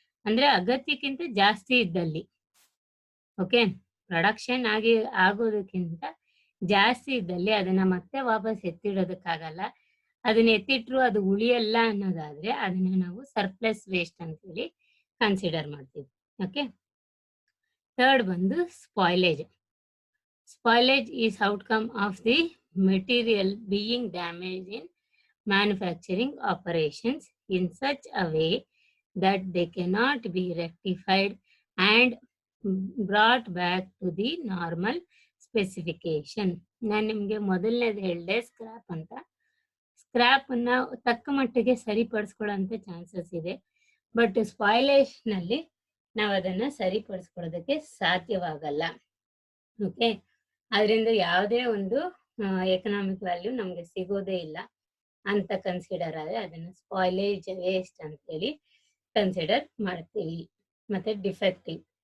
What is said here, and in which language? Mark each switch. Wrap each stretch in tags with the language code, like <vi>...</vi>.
<kn>ಅಂದ್ರೆ ಅಗತ್ಯಕ್ಕಿಂತ ಜಾಸ್ತಿ ಇದ್ದಲ್ಲಿ, ಓಕೆ, ಪ್ರೊಡಕ್ಷನ್ ಆಗೋದಕ್ಕಿಂತ ಜಾಸ್ತಿ ಇದ್ದಲ್ಲಿ ಅದನ್ನ ಮತ್ತೆ ವಾಪಸ್ ಎತ್ತಿಡೋದಕ್ಕಾಗಲ್ಲ. ಅದನ್ನ ಎತ್ತಿಟ್ರು ಅದು ಉಳಿಯಲ್ಲ ಅನ್ನೋದಾದ್ರೆ ಅದನ್ನ ನಾವು ಸರ್ಪ್ಲಸ್ ವೇಸ್ಟ್ ಅಂತ ಹೇಳಿ ಕನ್ಸಿಡರ್ ಮಾಡ್ತೀವಿ. ಓಕೆ, ಥರ್ಡ್ ಬಂದು spoilage.</kn> <en>Spoilage is outcome of the material being damaged in manufacturing operations in such a way that they cannot be rectified and brought back to the normal specification.</en> <kn>ನಾನು ನಿಮಗೆ ಮೊದಲನೇದು ಹೇಳಿದೆ scrap ಅಂತ. Scrap ಅನ್ನ ತಕ್ಕ ಮಟ್ಟಿಗೆ ಸರಿಪಡಿಸ್ಕೊಳ್ಳೋಂಥ chances ಇದೆ, but spoilage ನಲ್ಲಿ ನಾವು ಅದನ್ನ ಸರಿಪಡಿಸ್ಕೊಳ್ಳೋದಕ್ಕೆ ಸಾಧ್ಯವಾಗಲ್ಲ. ಓಕೆ, ಅದರಿಂದ ಯಾವುದೇ ಒಂದು ಎಕನಾಮಿಕ್ ವ್ಯಾಲ್ಯೂ ನಮ್ಗೆ ಸಿಗೋದೇ ಇಲ್ಲ ಅಂತ ಕನ್ಸಿಡರ್ ಆದ್ರೆ ಅದನ್ನ ಸ್ಪಾಯ್ಲೇಜ್ ವೇಸ್ಟ್ ಅಂತ ಹೇಳಿ ಕನ್ಸಿಡರ್ ಮಾಡ್ತೀವಿ. ಮತ್ತೆ ಡಿಫೆಕ್ಟಿವ್.</kn>